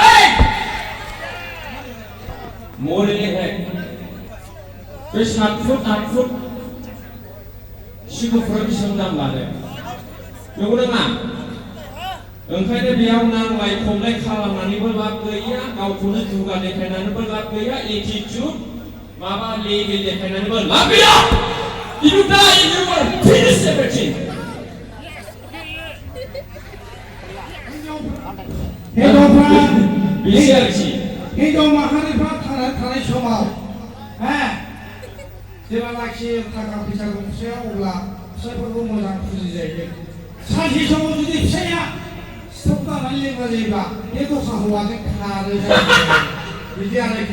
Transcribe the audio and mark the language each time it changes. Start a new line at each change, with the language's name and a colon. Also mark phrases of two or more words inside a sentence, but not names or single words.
Bodo: मरेले बे 7 फुट 8 फुट सिगुफोरा बेसेबां दाम लादों नंगौना ना ओंखायनो बेयाव नांलाय खमलाय खालामनानैबो लाब गैया गावखौनो दुगा देखायनानैबो लाब गैया एटिट्युड माबा लेभेल देखायनानैबो लाब गैया
English: you die and you will finish everything
Bodo: हिनजाव माहारिफ्रा थानाय समाव जेब्लानाखि थाखा फैसा गंसेया अब्ला फिसायफोरखौ मोजां फुजिजायो सानसे समाव जुदि फिसाया स्टप जानानै लेंग्रा जायोब्ला बे दस्रा हौवाजों खारो बिदि आरोखि